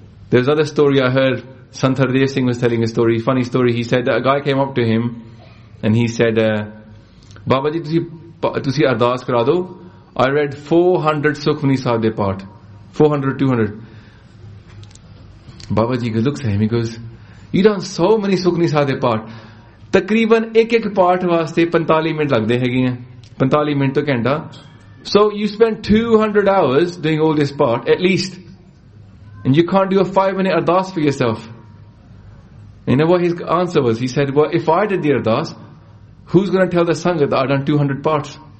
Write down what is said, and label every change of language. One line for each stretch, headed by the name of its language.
English: There's other story I heard. Sant Hardev Singh was telling a story. Funny story. He said that a guy came up to him
Punjabi: And he said, Baba ji, tusi ardaas kara do.
English: I read 400
Punjabi: Sukhmani Sahib de paath.
English: 400, 200. Baba ji looks at him, he goes, you done so many
Punjabi: Sukhmani Sahib de paath. ਤਕਰੀਬਨ ਇਕ ਪਾਠ ਵਾਸਤੇ 45 minute ਲਗਦੇ ਹੈ ਗਏ. 45 minute ਤੋ ਘੰਟਾ.
English: So you spend 200 hours doing all this part, at least. And you can't do a 5 minute ardaas for yourself. You know what his answer was? He said, well, if I did the ardaas, who's going to tell the sangha that I've done 200 parts?